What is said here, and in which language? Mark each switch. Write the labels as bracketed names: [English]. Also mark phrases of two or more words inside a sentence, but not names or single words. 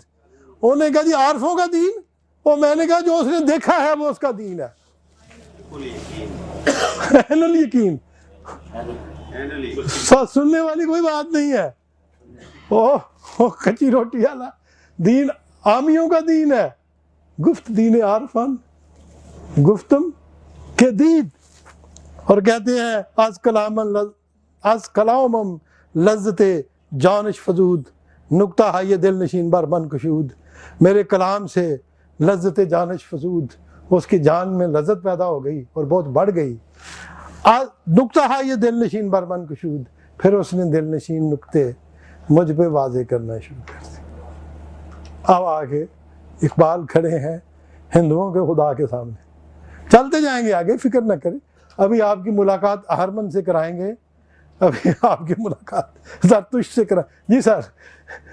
[Urdu] انہوں نے کہا جی عارفوں کا دین، اور میں نے کہا جو اس نے دیکھا ہے وہ اس کا دین ہے. عین الیقین، سننے والی کوئی بات نہیں ہے. او کچی روٹی والا دین عامیوں کا دین ہے. [Persian] گفت دین عارفان گفتم کے دید. [Urdu] اور کہتے ہیں [Persian] از کلامم لذت جانش فزود، نکتہ ہے یہ دل نشین بر من کشود. [Urdu] میرے کلام سے [Persian] لذت جانش فزود، [Urdu] اس کی جان میں لذت پیدا ہو گئی اور بہت بڑھ گئی. [Persian] نکتہ ہے یہ دل نشین بر من کشود، [Urdu] پھر اس نے دل نشین نکتے مجھ پہ واضح کرنا شروع کر دی. اب آگے اقبال کھڑے ہیں ہندوؤں کے خدا کے سامنے. چلتے جائیں گے آگے، فکر نہ کریں. ابھی آپ کی ملاقات اہرمن سے کرائیں گے، ابھی آپ کی ملاقات زرتشت سے کرائیں.